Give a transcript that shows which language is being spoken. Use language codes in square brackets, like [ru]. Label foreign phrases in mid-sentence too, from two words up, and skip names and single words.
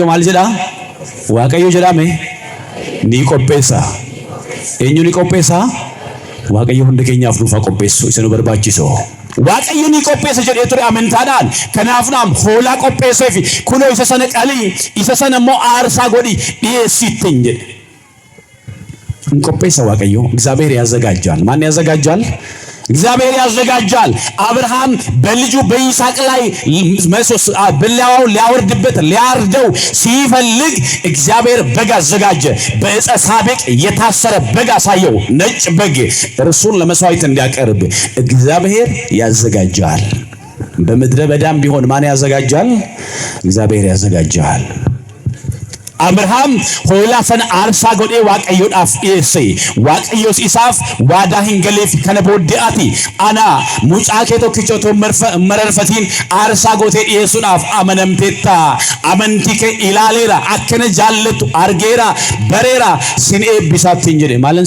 [om] maal jedha Waaqayyo jedhame ni qopheessa eenyu ni qopheessa Waaqayyo hunda keenyaaf nuuf qopheessu isa nu barbaachisu Waaqayyo ni qopheessa jedhee ture amantaadhaan kanaafnaam hoolaa qopheesseefi kunoo isa sana qalii isa sana immoo aarsaa godhi dhiyeessittiin jedhe qopheessa Waaqayyo [am] እግዚአብሔር ያዘጋጃል ማን ያዘጋጃል እግዚአብሔር ያዘጋጃል አብርሃም በልጁ በይስሐቅ ላይ በላው ሊያወርድበት ሊያርደው ሲፈልግ እግዚአብሔር በግ አዘጋጀ በዕፀ ሳቤቅ የታሰረ በግ አሳየው ነጭ በግ እርሱን ለመስዋዕት እንዲያቀርብ እግዚአብሔር ያዘጋጃል በምድረ በዳም ቢሆን ማን ያዘጋጃል እግዚአብሔር ያዘጋጃል Abrahaam [om] hoolaa sana aarsaa godhee Waaqayyoodhaaf dhiyeesse Waaqayyoos isaaf waadaa hin galeef kana booddee ati ana mucaa kee tokkicha otoo mararfatiin aarsaa gootee dhiyeessuudhaaf amanamteetta amantii kee ilaaleera akkana jaallattu argeera bareera sin eebbisaattiin jedhe maalan